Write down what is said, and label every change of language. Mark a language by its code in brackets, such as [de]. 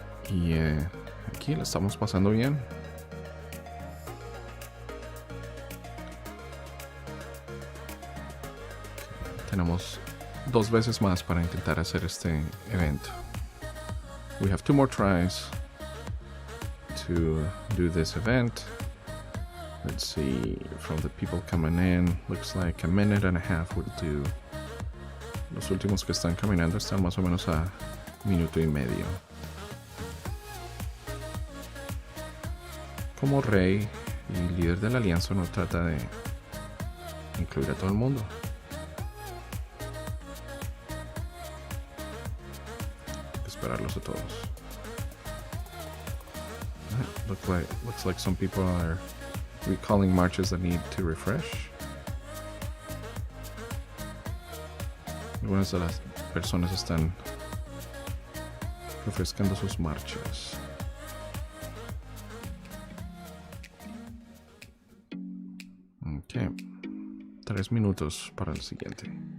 [es] Y aquí la estamos pasando bien. Tenemos 2 veces más para intentar hacer este evento. [en] We have 2 more tries to do this event. Let's see, from the people coming in, looks like a minute and a half would do. [es] Los últimos que están caminando están más o menos a 1 minuto y medio. Como rey y líder de la alianza, uno trata de incluir a todo el mundo. Hay que esperarlos a todos. [en] Looks like some people are recalling marches that need to refresh. [es] Algunas de las personas están refrescando sus marchas. Ok, 3 minutos para el siguiente.